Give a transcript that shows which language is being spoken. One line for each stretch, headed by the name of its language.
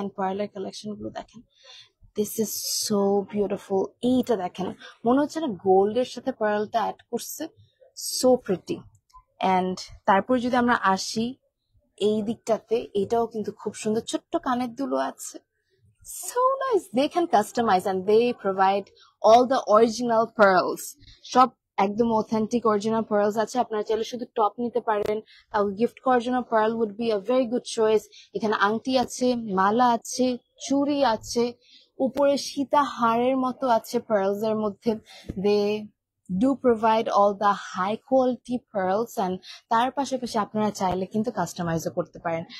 Bangla: And পার্লের collection গুলো দেখেন,
English: This is so beautiful.
Bangla: এইটা দেখেন, মনে হচ্ছে না গোল্ডের সাথে পার্লটা অ্যাড করছে,
English: So pretty.
Bangla: এন্ড তারপর যদি আমরা আসি এই দিকটাতে, এটাও কিন্তু খুব সুন্দর, ছোট্ট কানের দুলও আছে,
English: so nice. They can customize and they provide all the original pearls.
Bangla: সব একদম অথেন্টিক অরিজিনাল পার্লস আছে। আপনারা চাইলে শুধু টপ নিতে পারেন, তাও গিফট করার জন্য
English: Pearl would be a very good choice.
Bangla: এখানে আংটি আছে, মালা আছে, চুড়ি আছে, উপরে সীতা হারের মতো আছে পার্লস এর মধ্যে।
English: they do provide all the high quality pearls, and
Bangla: তার পাশাপাশি আপনারা চাইলে কিন্তু কাস্টমাইজও করতে পারেন।